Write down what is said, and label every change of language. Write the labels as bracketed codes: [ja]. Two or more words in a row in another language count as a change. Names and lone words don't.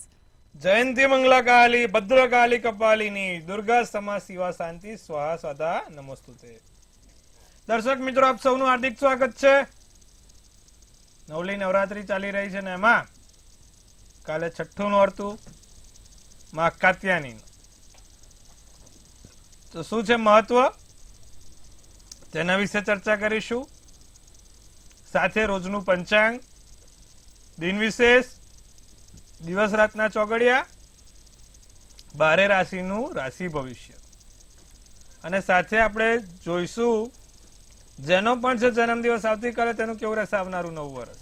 [sa] जयंती मंगला काली भद्रकाली कपालिनी दुर्गा समा शिवा शांति स्वाहा सदा नमोस्तुते। [gu] દર્શક મિત્રો આપ સૌનું હાર્દિક સ્વાગત છે। નવલી નવરાત્રી ચાલી રહી છે ને એમાં કાલે છઠ્ઠું નોરતું માં કાત્યાની તો શું છે મહત્વ તેના વિશે ચર્ચા કરીશું। સાથે રોજનું પંચાંગ, દિન વિશેષ, દિવસ રાતના ચોગડિયા, 12 રાશિનું રાશિ ભવિષ્ય અને સાથે આપણે જોઈશું જેનો પણ છે જન્મદિવસ આવતીકાલે તેનું કેવું રહેશે આવનારું નવું વર્ષ।